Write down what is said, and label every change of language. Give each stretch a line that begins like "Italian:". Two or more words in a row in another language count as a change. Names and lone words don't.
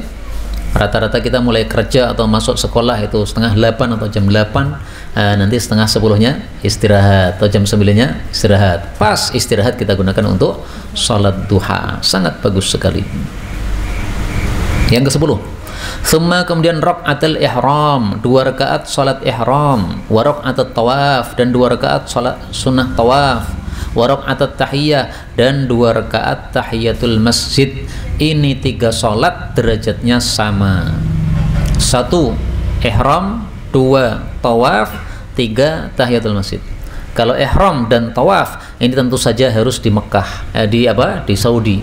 Indonesian: Rata-rata kita mulai kerja atau masuk sekolah itu setengah 8 atau jam 8, nanti setengah 10-nya istirahat atau jam 9-nya istirahat. Pas istirahat kita gunakan untuk sholat duha. Sangat bagus sekali. Yang ke-10, thumma, kemudian
Arabic: ركعة الإحرام,
Indonesian: 2 rakaat salat ihram,
Arabic: وركعة الطواف,
Indonesian: dan 2 rakaat salat sunnah tawaf,
Arabic: وركعة التحية,
Indonesian: dan 2 rakaat tahiyatul masjid. Ini 3 salat derajatnya sama. 1 ihram, 2 tawaf, 3 tahiyatul masjid. Kalau ihram dan tawaf ini tentu saja harus di Mekah, di Saudi.